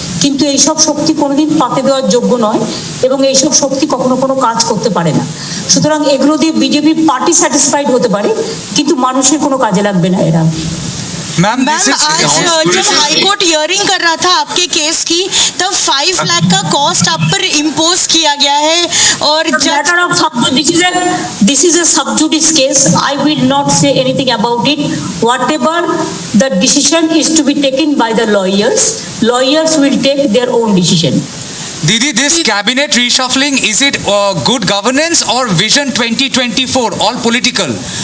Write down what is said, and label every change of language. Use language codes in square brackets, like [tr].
[bn] কিন্তু এইসব শক্তি কোনোদিন পাতে দেওয়ার যোগ্য নয় এবং এইসব শক্তি কখনো কোনো কাজ করতে পারে না। সুতরাং এগুলো দিয়ে বিজেপি পার্টি স্যাটিসফাইড হতে পারে, কিন্তু মানুষের কোনো কাজে লাগবে না এরা। [en] Ma'am, ma'am this is [hi] आज जब हाई कोर्ट हियरिंग कर रहा था आपके केस की तब 5 लाख का कॉस्ट आप पर इम्पोज किया गया है और जज [en] Matter of this is a sub judice case. I will not say anything about it. Whatever the decision is to be taken by the lawyers will take their own decision. Didi, this cabinet reshuffling, is it good governance or vision 2024, all political?